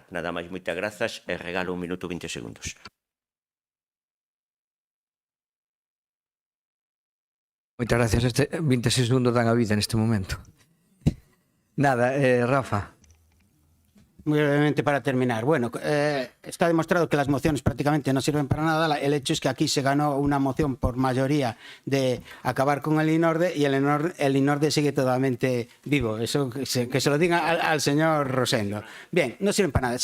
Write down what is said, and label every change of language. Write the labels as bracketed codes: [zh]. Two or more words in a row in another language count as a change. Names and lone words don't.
[gl] Nada máis, moitas grazas e regalo 1 minuto 20 segundos. Moitas gracias. 26 segundos dan a vida neste momento. Nada, Rafa. [es] Muy brevemente para terminar. Bueno, está demostrado que las mociones prácticamente no sirven para nada. El hecho es que aquí se ganó una moción por mayoría de acabar con el INORDE y el INORDE sigue totalmente vivo. Eso que se lo diga al señor Rosendo. Bien, no sirven para nada.